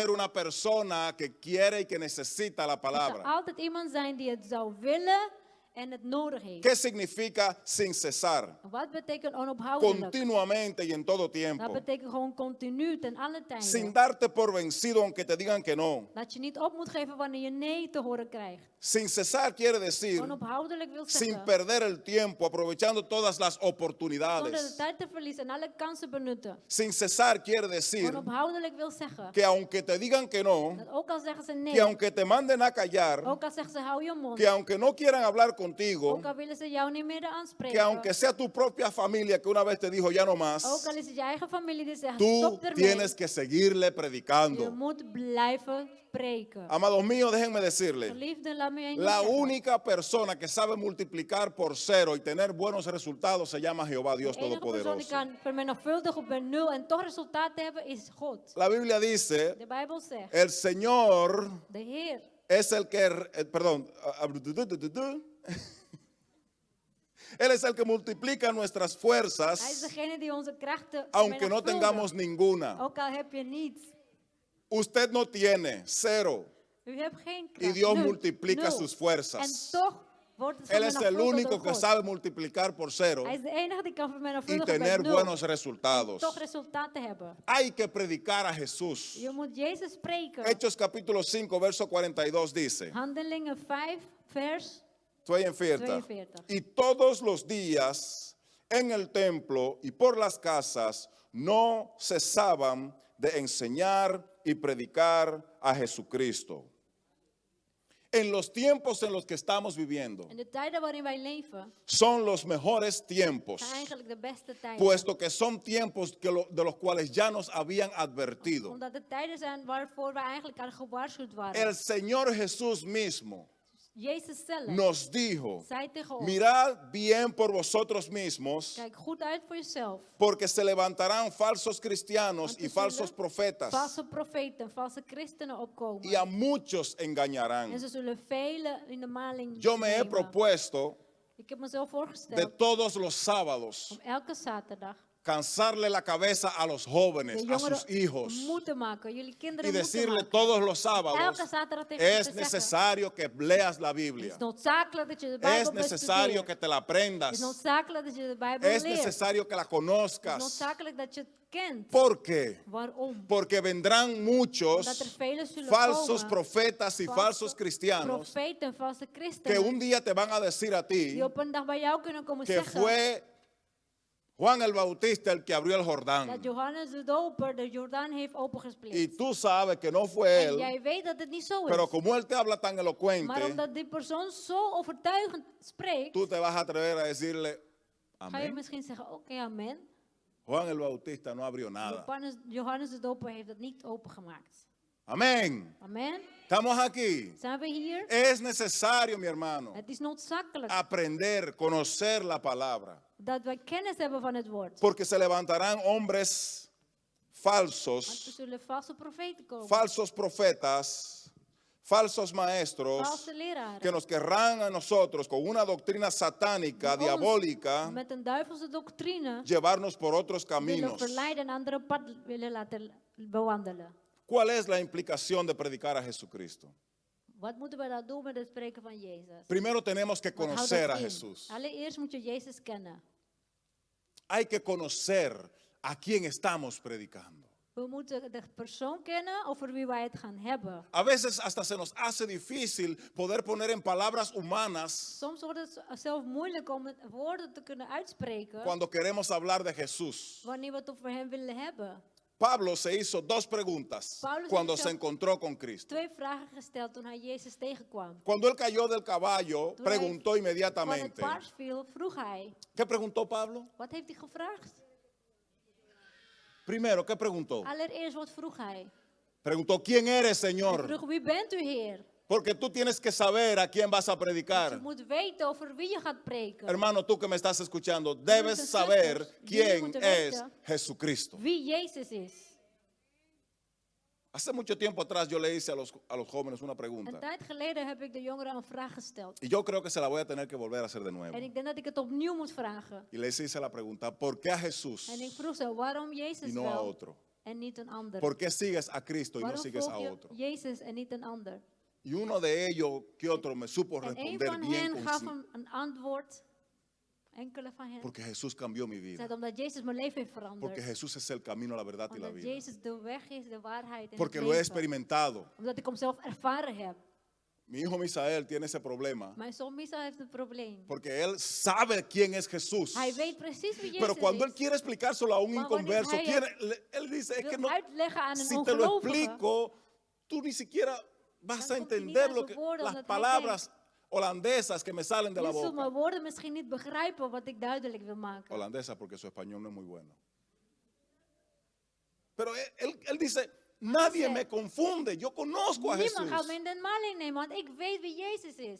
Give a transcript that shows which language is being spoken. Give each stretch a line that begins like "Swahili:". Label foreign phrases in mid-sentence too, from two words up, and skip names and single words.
Spanish: haber una persona que quiere y que necesita la
Dutch: Er zal
Spanish: palabra.
Dutch: altijd iemand zijn die het zou willen en het nodig heeft.
Spanish: ¿Qué significa sin cesar?
Dutch: Wat betekent onophoudelijk?
Spanish: Continuamente y en todo
Dutch: Dat
Spanish: tiempo.
Dutch: betekent gewoon continu, ten alle
Spanish: Sin
Dutch: tijden.
Spanish: darte por vencido aunque te digan que no.
Dutch: Dat je niet op moet geven wanneer je nee te horen krijgt.
Spanish: Sin cesar quiere decir
Dutch: Onophoudelijk wil
Spanish: sin
Dutch: zeggen,
Spanish: perder el tiempo, aprovechando todas las
Dutch: zonder de
Spanish: oportunidades.
Dutch: tijd te verliezen en alle kansen benutten.
Spanish: Sin cesar quiere decir
Dutch: Onophoudelijk wil zeggen,
Spanish: que aunque te digan que no,
Dutch: dat ook al zeggen ze
Spanish: que
Dutch: nee,
Spanish: aunque te manden a callar,
Dutch: ook al zeggen ze hou je mond,
Spanish: que aunque no quieran hablar contigo,
Dutch: ook al willen ze jou niet meer
Spanish: que
Dutch: aanspreken,
Spanish: aunque sea tu propia familia que una vez te dijo ya no
Dutch: ook
Spanish: más,
Dutch: al is het je eigen familie die zegt
Spanish: tú
Dutch: stop ermee,
Spanish: tienes que seguirle
Dutch: je
Spanish: predicando.
Dutch: moet blijven spreken.
Spanish: Amados míos, déjenme decirle,
Dutch: Geliefde, laat me je één
Spanish: la
Dutch: ding zeggen.
Spanish: única persona que sabe multiplicar por cero y tener buenos resultados se llama Jehová Dios
Dutch: De enige persoon die
Spanish: Todopoderoso.
Dutch: kan vermenigvuldigen op een nul en toch resultaten hebben is God.
Spanish: La Biblia dice,
Dutch: De Bijbel zegt,
Spanish: el Señor
Dutch: de Heer
Spanish: es el que, perdón, Él es el que multiplica nuestras
Dutch: Hij is
Spanish: fuerzas,
Dutch: degene die onze krachten
Spanish: aunque no
Dutch: vermenigvuldigt.
Spanish: tengamos ninguna.
Dutch: Ook al heb je niets.
Spanish: Usted no tiene, cero.
Dutch: U hebt geen
Spanish: Y
Dutch: kracht.
Spanish: Dios
Dutch: Nul.
Spanish: multiplica
Dutch: Nul.
Spanish: sus
Dutch: En
Spanish: fuerzas.
Dutch: toch wordt het
Spanish: Él es el
Dutch: vermenigvuldigd
Spanish: único
Dutch: door
Spanish: que
Dutch: God.
Spanish: sabe multiplicar por cero
Dutch: Hij is de enige die kan
Spanish: y
Dutch: vermenigvuldigen
Spanish: tener
Dutch: met nul.
Spanish: buenos resultados.
Dutch: Toch resultaten hebben.
Spanish: Hay que predicar a Jesús.
Dutch: Je moet Jezus spreken.
Spanish: Hechos capítulo 5, verso 42 dice,
Dutch: Handelingen 5, vers 42. 42.
Spanish: Y todos los días en el templo y por las casas no cesaban de enseñar y predicar a Jesucristo. En los tiempos en los que estamos viviendo,
Dutch: En de tijden waarin wij leven,
Spanish: son los mejores tiempos,
Dutch: zijn eigenlijk de beste tijden.
Spanish: puesto que son tiempos de los cuales ya nos habían advertido.
Dutch: Omdat het tijden zijn waarvoor wij eigenlijk aan gewaarschuwd waren.
Spanish: El Señor Jesús mismo
Dutch: Jezus zelf
Spanish: nos dijo,
Dutch: zei tegen ons,
Spanish: mirad bien por vosotros mismos,
Dutch: kijk goed uit voor jezelf.
Spanish: porque se levantarán falsos cristianos
Dutch: Want
Spanish: y
Dutch: er
Spanish: falsos
Dutch: zullen
Spanish: profetas,
Dutch: valse profeten, valse christenen opkomen.
Spanish: y a muchos
Dutch: En
Spanish: engañarán.
Dutch: ze zullen velen in de maling
Spanish: Yo me he
Dutch: nemen.
Spanish: propuesto
Dutch: Ik heb mezelf
Spanish: de
Dutch: voorgesteld
Spanish: todos los sábados
Dutch: om elke zaterdag
Spanish: cansarle la cabeza a los
Dutch: de
Spanish: jóvenes, a sus
Dutch: jongeren
Spanish: hijos,
Dutch: moe te maken. Jullie kinderen
Spanish: y
Dutch: moe te
Spanish: decirle
Dutch: maken.
Spanish: todos los
Dutch: Elke
Spanish: sábados,
Dutch: zaterdag tegen ze
Spanish: es
Dutch: te zeggen,
Spanish: necesario que leas la
Dutch: het
Spanish: Biblia,
Dutch: is noodzakelijk dat je de
Spanish: es
Dutch: Bijbel
Spanish: necesario que
Dutch: bestudeert.
Spanish: te la
Dutch: Het
Spanish: aprendas,
Dutch: is noodzakelijk dat je de Bijbel
Spanish: es
Dutch: leert.
Spanish: necesario que la
Dutch: Het is
Spanish: conozcas.
Dutch: noodzakelijk dat je het kent.
Spanish: ¿Por qué?
Dutch: Waarom?
Spanish: Porque vendrán
Dutch: Omdat
Spanish: muchos
Dutch: er velen zullen
Spanish: falsos
Dutch: komen,
Spanish: profetas y
Dutch: valse
Spanish: falsos cristianos
Dutch: profeten, valse
Spanish: que
Dutch: christenen,
Spanish: un día te van a decir a ti
Dutch: die op een dag bij jou kunnen komen
Spanish: que
Dutch: zeggen
Spanish: fue Juan el Bautista el que abrió el
Dutch: dat
Spanish: Jordán.
Dutch: Johannes de Doper de Jordaan heeft
Spanish: Y
Dutch: opengesplitst.
Spanish: tú sabes que no fue
Dutch: En
Spanish: él,
Dutch: jij weet dat het niet zo
Spanish: pero
Dutch: is.
Spanish: como él te habla tan
Dutch: Maar
Spanish: elocuente,
Dutch: omdat die persoon zo overtuigend spreekt,
Spanish: tú te vas a atrever a decirle,
Dutch: ga je
Spanish: amén.
Dutch: misschien zeggen, oké, amen.
Spanish: Juan el Bautista no abrió nada.
Dutch: Johannes de Doper heeft het niet opengemaakt.
Spanish: Amén.
Dutch: Amen.
Spanish: Estamos aquí.
Dutch: Zijn we hier?
Spanish: Es necesario, mi hermano,
Dutch: Het is noodzakelijk
Spanish: aprender, conocer la palabra.
Dutch: dat wij kennis hebben van het woord.
Spanish: Porque se levantarán hombres
Dutch: Want er
Spanish: falsos,
Dutch: zullen valse profeten komen.
Spanish: falsos profetas, falsos maestros,
Dutch: Valse leraren.
Spanish: que nos querrán a nosotros con una doctrina satánica,
Dutch: Die ons
Spanish: diabólica,
Dutch: met een duivelse doctrine
Spanish: llevarnos por otros
Dutch: willen
Spanish: caminos.
Dutch: verleiden en andere pad willen laten bewandelen.
Spanish: ¿Cuál es la implicación de predicar a Jesucristo?
Dutch: Wat moeten we dan doen met het spreken van Jezus?
Spanish: Primero tenemos que
Dutch: Wat houdt
Spanish: conocer
Dutch: dat
Spanish: a
Dutch: in?
Spanish: Jesús.
Dutch: Allereerst moet je Jezus kennen.
Spanish: Hay que conocer a quién estamos predicando.
Dutch: We moeten de persoon kennen over wie wij het gaan hebben.
Spanish: A veces hasta se nos hace difícil poder poner en palabras humanas
Dutch: Soms wordt het zelf moeilijk om het woorden te kunnen uitspreken
Spanish: cuando queremos hablar de Jesús.
Dutch: wanneer we het over hem willen hebben.
Spanish: Pablo se hizo dos preguntas Pablo se cuando hizo- se encontró con Cristo.
Dutch: 2 vragen gesteld toen hij Jezus tegenkwam.
Spanish: Cuando él cayó del caballo,
Dutch: Toen
Spanish: preguntó
Dutch: hij van het
Spanish: inmediatamente.
Dutch: paard viel, vroeg hij,
Spanish: ¿Qué preguntó Pablo?
Dutch: wat heeft hij gevraagd?
Spanish: Primero, ¿qué preguntó?
Dutch: Allereerst, wat vroeg hij?
Spanish: Preguntó, ¿quién eres,
Dutch: Hij
Spanish: Señor?
Dutch: vroeg, wie bent u, Heer?
Spanish: Porque tú tienes que saber a quién vas a
Dutch: Want je
Spanish: predicar.
Dutch: moet weten over wie je gaat preken.
Spanish: Hermano, tú que me estás escuchando, debes
Dutch: Broeders en
Spanish: saber
Dutch: zusters, jullie
Spanish: quién
Dutch: moeten
Spanish: es
Dutch: weten
Spanish: Jesucristo.
Dutch: Wie Jezus is.
Spanish: Hace mucho tiempo atrás yo le hice a los jóvenes una
Dutch: Een
Spanish: pregunta.
Dutch: tijd geleden heb ik de jongeren een vraag gesteld.
Spanish: Y yo creo que se la voy a tener que volver a hacer de nuevo.
Dutch: En ik denk dat ik het opnieuw moet vragen.
Spanish: Y les hice la pregunta, ¿por qué a Jesús
Dutch: En ik vroeg ze, waarom
Spanish: y
Dutch: Jezus
Spanish: no a
Dutch: wel
Spanish: otro?
Dutch: en niet een ander?
Spanish: ¿Por qué sigues a Cristo y no
Dutch: Waarom
Spanish: sigues
Dutch: volg
Spanish: a
Dutch: je
Spanish: otro?
Dutch: Jezus en niet een ander?
Spanish: Y uno de ellos que otro me supo
Dutch: En een
Spanish: responder
Dutch: van
Spanish: bien
Dutch: hen gaf
Spanish: con sí,
Dutch: hem een antwoord. Enkele van hen.
Spanish: porque Jesús cambió mi
Dutch: Zei
Spanish: vida.
Dutch: omdat Jezus mijn leven heeft
Spanish: Porque
Dutch: veranderd.
Spanish: Jesús es el camino, la verdad y la
Dutch: Omdat
Spanish: vida.
Dutch: Jezus de weg is, de waarheid en
Spanish: Porque
Dutch: het
Spanish: lo he
Dutch: leven.
Spanish: experimentado.
Dutch: Omdat ik hem zelf ervaren heb.
Spanish: Mi hijo Misael tiene ese problema.
Dutch: Mijn zoon Misa heeft een probleem.
Spanish: Porque él sabe quién es Jesús.
Dutch: Hij weet precies wie Jezus
Spanish: Pero cuando él
Dutch: is.
Spanish: quiere explicárselo a un
Dutch: Maar wanneer
Spanish: inconverso,
Dutch: hij
Spanish: él dice, es
Dutch: Wil
Spanish: que no,
Dutch: uitleggen aan een
Spanish: si te lo
Dutch: ongelovige.
Spanish: explico, tú ni siquiera vas
Dutch: Dan
Spanish: a
Dutch: komt hij niet
Spanish: entender
Dutch: aan
Spanish: lo
Dutch: zijn
Spanish: que,
Dutch: woorden,
Spanish: las
Dutch: omdat hij
Spanish: palabras holandesas que me salen de la
Dutch: Je zult mijn
Spanish: boca.
Dutch: woorden misschien niet begrijpen wat ik duidelijk wil maken.
Spanish: Holandesa porque su español no es muy bueno. Pero él dice, nadie dice, me confunde, yo conozco a
Dutch: Niemand gaat me
Spanish: Jesús.
Dutch: in den maling nemen, want ik weet wie Jezus is.